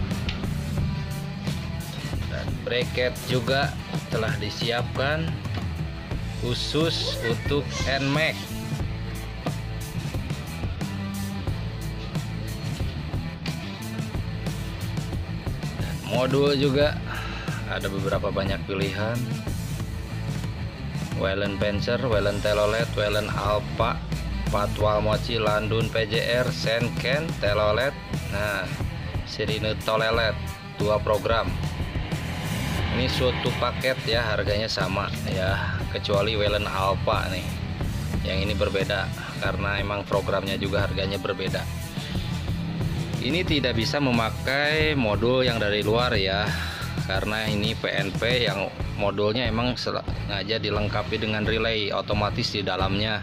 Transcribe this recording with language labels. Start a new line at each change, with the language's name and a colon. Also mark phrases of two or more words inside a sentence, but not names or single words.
Indonesian: Dan bracket juga telah disiapkan khusus untuk NMAX. Dan modul juga ada beberapa banyak pilihan. Wellen Panzer, Wellen Telolet, Wellen Alpha, Patwal Mochi, Landun PJR, Senken, Telolet. Nah, sirine Tolelet 2 program. Ini suatu paket ya, harganya sama ya, kecuali Wellen Alpha nih. Yang ini berbeda karena emang programnya juga harganya berbeda. Ini tidak bisa memakai modul yang dari luar ya, karena ini PNP yang modulnya emang sengaja dilengkapi dengan relay otomatis di dalamnya.